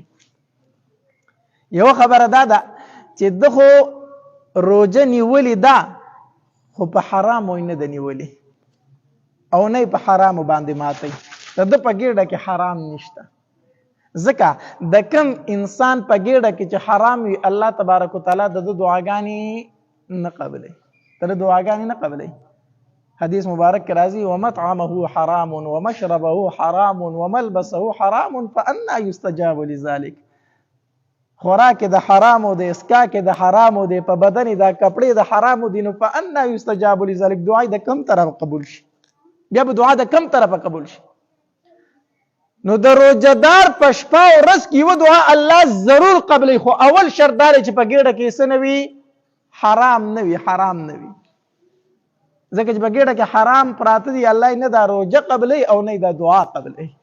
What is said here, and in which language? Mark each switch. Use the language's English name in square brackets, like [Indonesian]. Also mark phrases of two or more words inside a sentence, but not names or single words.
[Pashto] یو خبره دا ده چې د خو روزه نیولې ده خو په حرامو نه ده نیولې او نه په حرامو باندې ماتي، د په ګېډه کې حرام نشته. ځکه د کم انسان په ګېډه کې چې حرام وي الله تبارک وتعالی د دعاګانې نه قبلې، د دعاګانې نه قبلې. حدیث مبارک کې راځي [Arabic] ومطعمه حرام ومشربه حرام وملبسه حرام فأنا يستجاب لذلك. [Pashto] خوراک د حرامو د اسکاک د حرامو د په بدن د کپڑے د حرامو دي، نو [Arabic] فأنا يستجاب لذلك [Pashto] دعا د کم طرف قبول شي، بیا به دعا د کم طرف قبول شي. نو د روزدار په شپه او ورځ کې یو دعا الله ضرور قبلې، خو اول شرط دا چې په ګېډه کې څه نه وي، حرام نه وي، حرام نه وي. ځکه چې په ګېډه کې حرام پراته دي الله نه دا روزه قبلې او نه دا دعا قبلې.